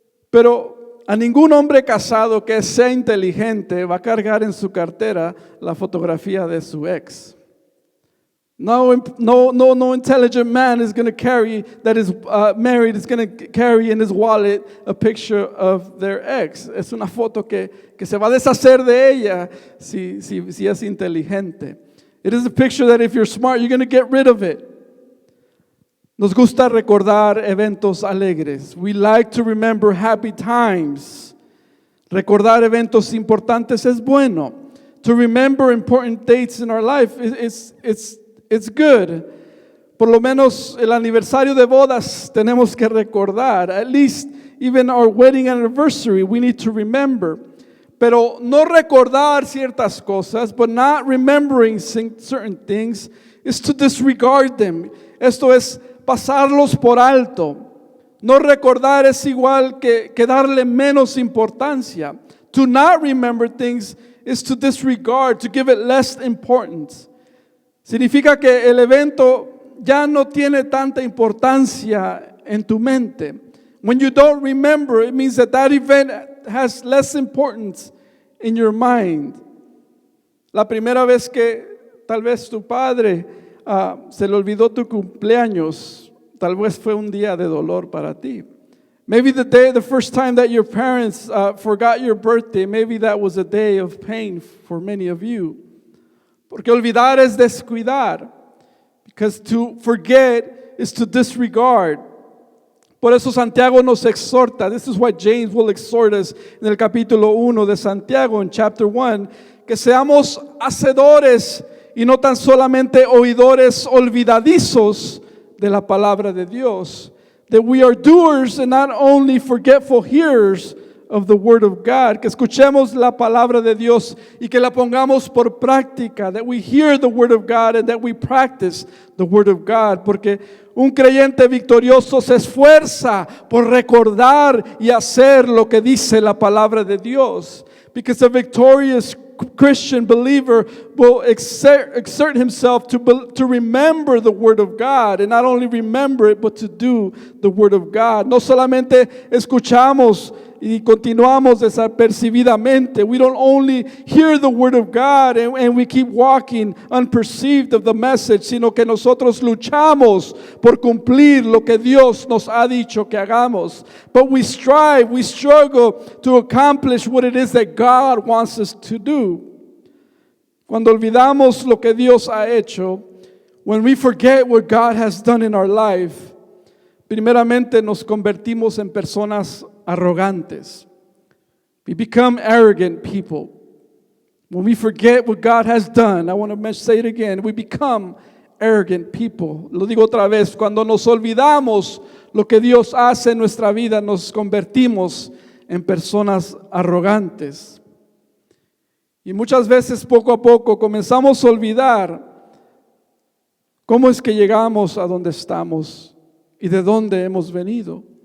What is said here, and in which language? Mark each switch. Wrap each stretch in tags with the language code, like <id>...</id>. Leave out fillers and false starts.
<es>Pero a ningún hombre casado que sea inteligente va a cargar en su cartera la fotografía de su ex.</es> <en>No intelligent man is going to carry, that is married, is going to carry in his wallet a picture of their ex.</en> <es>Es una foto que se va a deshacer de ella si es inteligente.</es> <en>It is a picture that if you're smart, you're going to get rid of it.</en> <es>Nos gusta recordar eventos alegres.</es> <en>We like to remember happy times.</en> <es>Recordar eventos importantes es bueno.</es> <en>To remember important dates in our life it's good.</en> <es>Por lo menos el aniversario de bodas tenemos que recordar.</es> <en>At least even our wedding anniversary we need to remember.</en> <es>Pero no recordar ciertas cosas,</es> <en>but not remembering certain things, is to disregard them.</en> <es>Esto es pasarlos por alto. No recordar es igual que darle menos importancia.</es> <en>To not remember things is to disregard, to give it less importance.</en> <es>Significa que el evento ya no tiene tanta importancia en tu mente.</es> <en>When you don't remember, it means that event has less importance in your mind.</en> <es>La primera vez que tal vez tu padre se le olvidó tu cumpleaños, tal vez fue un día de dolor para ti.</es> <en>Maybe the first time that your parents forgot your birthday, maybe that was a day of pain for many of you.</en> <es>Porque olvidar es descuidar.</es> <en>Because to forget is to disregard.</en> <es>Por eso Santiago nos exhorta.</es> <en>This is why James will exhort us</en> <es>en el capítulo 1 de Santiago, en</es> <en>chapter 1,</en> <es>que seamos hacedores y no tan solamente oidores olvidadizos de la palabra de Dios.</es> <en>That we are doers and not only forgetful hearers of the word of God.</en> <es>Que escuchemos la palabra de Dios y que la pongamos por práctica.</es> <en>That we hear the word of God and that we practice the word of God.</en> <es>Porque un creyente victorioso se esfuerza por recordar y hacer lo que dice la palabra de Dios.</es> <en>Because a victorious Christian believer will exert himself to remember the word of God, and not only remember it, but to do the word of God.</en> <es>No solamente escuchamos y continuamos desapercibidamente.</es> <en>We don't only hear the word of God and we keep walking unperceived of the message,</en> <es>sino que nosotros luchamos por cumplir lo que Dios nos ha dicho que hagamos.</es> <en>But we struggle to accomplish what it is that God wants us to do.</en> <es>Cuando olvidamos lo que Dios ha hecho,</es> <en>when we forget what God has done in our life,</en> <es>primeramente nos convertimos en personas arrogantes.</es> <en>We become arrogant people. When we forget what God has done, I want to say it again, we become arrogant people.</en> <es>Lo digo otra vez, cuando nos olvidamos lo que Dios hace en nuestra vida, nos convertimos en personas arrogantes. Y muchas veces poco a poco comenzamos a olvidar cómo es que llegamos a donde estamos y de dónde hemos venido.</es>